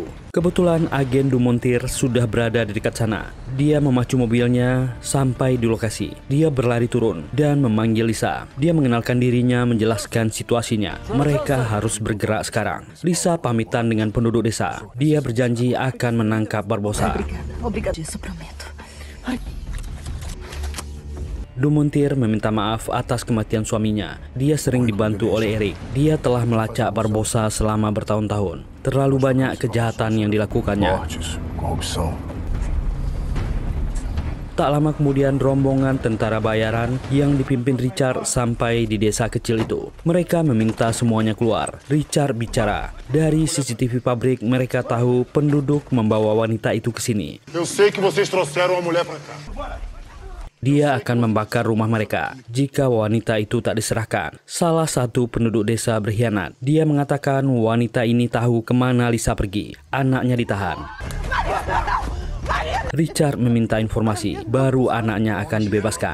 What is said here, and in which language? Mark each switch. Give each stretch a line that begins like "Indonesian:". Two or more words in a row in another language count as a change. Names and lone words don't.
Indonesian: Kebetulan agen Dumontir sudah berada di dekat sana. Dia memacu mobilnya sampai di lokasi. Dia berlari turun dan memanggil Lisa. Dia mengenalkan dirinya, menjelaskan situasinya. Mereka harus bergerak sekarang. Lisa pamitan dengan penduduk desa. Dia berjanji akan menangkap Barbosa.
Portuguese: Obrigada, isso prometo.
Indonesian: Dumontir meminta maaf atas kematian suaminya. Dia sering dibantu oleh Eric. Dia telah melacak Barbosa selama bertahun-tahun. Terlalu banyak kejahatan yang dilakukannya. Tak lama kemudian rombongan tentara bayaran yang dipimpin Richard sampai di desa kecil itu. Mereka meminta semuanya keluar. Richard bicara. Dari CCTV pabrik mereka tahu penduduk membawa wanita itu ke sini.
Portuguese: Eu sei que vocês trouxeram a mulher pra cá.
Indonesian: Dia akan membakar rumah mereka jika wanita itu tak diserahkan. Salah satu penduduk desa berkhianat. Dia mengatakan wanita ini tahu kemana Lisa pergi. Anaknya ditahan. Richard meminta informasi, baru anaknya akan dibebaskan.